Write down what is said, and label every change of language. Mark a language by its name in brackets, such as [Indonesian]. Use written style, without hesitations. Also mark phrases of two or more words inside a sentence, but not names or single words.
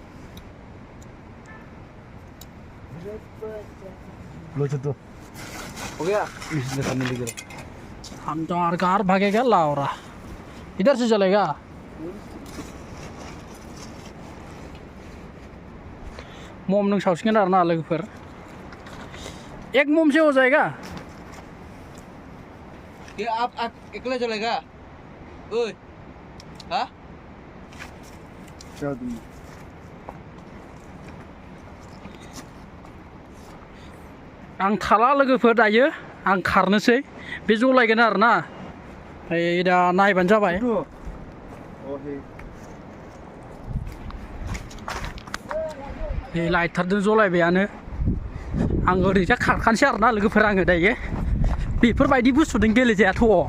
[Hindi] लो तो हो गया इसलिए करने लगे हम तो आर भागेगा लाओरा इधर से चलेगा मोम [Bodo] नों सावसिगोन आरो ना लोगोफोर [Hindi] एक मोम से हो जाएगा ये आप अकेले चलेगा ओए हाँ क्या तुम [Bodo] आं थाला लोगोफोर दायो आं खारनोसै बे जलायगोन आरो ना दा नायबानो जाबाय नै लाइटारजों जलायबायानो आं ओरैजा खारखानोसै आरो ना लोगोफोर आङो दायो बेफोरबायदि बुस्थुजों गेलेजायाथ'